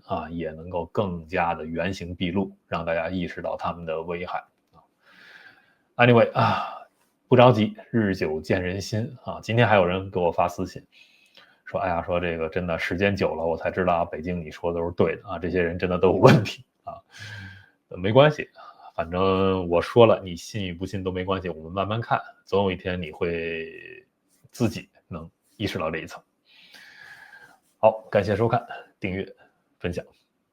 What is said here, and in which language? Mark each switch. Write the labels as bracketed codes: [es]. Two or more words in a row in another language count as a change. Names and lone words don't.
[zh] 也能夠更加的原形畢露，讓大家意識到他們的危害Anyway 不着急，日久見人心今天還有人給我發私信說哎呀說這個真的時間久了我才知道北京你說的都是對的這些人真的都有問題沒關係反正我說了你信與不信都沒關係，我們慢慢看，總有一天你會自己能意識到這一層。好，感謝收看訂閱分享。